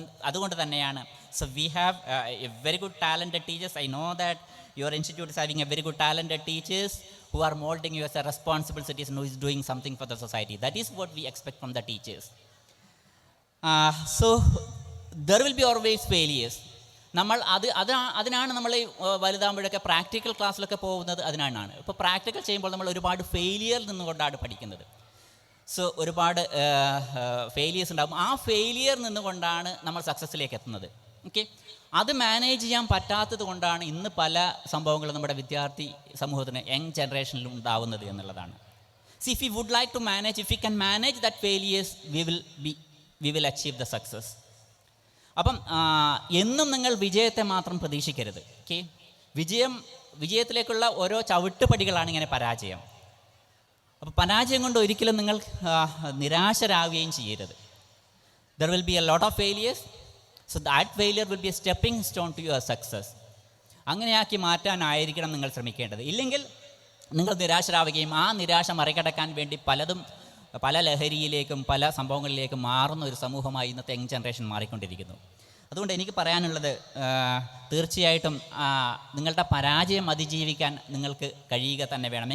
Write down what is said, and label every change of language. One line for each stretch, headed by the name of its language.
Malayalam: അതുകൊണ്ട് തന്നെയാണ്
English: So we have a very good talented teachers. I know that your institute is having a very good talented teachers who are molding you as a responsible citizen who is doing something for the society. That is what we expect from the teachers. So there will be always failures.
Malayalam: നമ്മൾ അതിനാണ് നമ്മൾ വലുതാകുമ്പോഴൊക്കെ practical ക്ലാസ്സിലൊക്കെ പോകുന്നത്. അതിനാണ് ഇപ്പോൾ practical ചെയ്യുമ്പോൾ നമ്മൾ ഒരുപാട് ഫെയിലിയറിൽ നിന്നുകൊണ്ടാണ് പഠിക്കുന്നത്. സോ ഒരുപാട് ഫെയിലിയേഴ്സ് ഉണ്ടാകും. ആ ഫെയിലിയർ നിന്നുകൊണ്ടാണ് നമ്മൾ സക്സസ്സിലേക്ക് എത്തുന്നത്. ഓക്കെ, അത് മാനേജ് ചെയ്യാൻ പറ്റാത്തത് കൊണ്ടാണ് ഇന്ന് പല സംഭവങ്ങളും നമ്മുടെ വിദ്യാർത്ഥി സമൂഹത്തിന് യങ് ജനറേഷനിലും ഉണ്ടാവുന്നത് എന്നുള്ളതാണ്.
English: If you would like to manage, if you can manage that failures, we will achieve the success.
Malayalam: അപ്പം എന്നും നിങ്ങൾ വിജയത്തെ മാത്രം പ്രതീക്ഷിക്കരുത്. ഓക്കെ, വിജയത്തിലേക്കുള്ള ഓരോ ചവിട്ടുപടികളാണ് ഇങ്ങനെ പരാജയം. അപ്പോൾ പരാജയം കൊണ്ട് ഒരിക്കലും നിങ്ങൾ നിരാശരാകുകയും ചെയ്യരുത്.
English: There will be a lot of failures. So that failure will be a stepping stone to your success.
Malayalam: അങ്ങനെയാക്കി മാറ്റാനായിരിക്കണം നിങ്ങൾ ശ്രമിക്കേണ്ടത്. ഇല്ലെങ്കിൽ നിങ്ങൾ നിരാശരാവുകയും ആ നിരാശ മറികടക്കാൻ വേണ്ടി പല ലഹരിയിലേക്കും പല സംഭവങ്ങളിലേക്കും മാറുന്ന ഒരു സമൂഹമായി ഇന്നത്തെ യങ് ജനറേഷൻ മാറിക്കൊണ്ടിരിക്കുന്നു. അതുകൊണ്ട് എനിക്ക് പറയാനുള്ളത്, തീർച്ചയായിട്ടും നിങ്ങളുടെ പരാജയം അതിജീവിക്കാൻ നിങ്ങൾക്ക് കഴിയുക തന്നെ വേണം.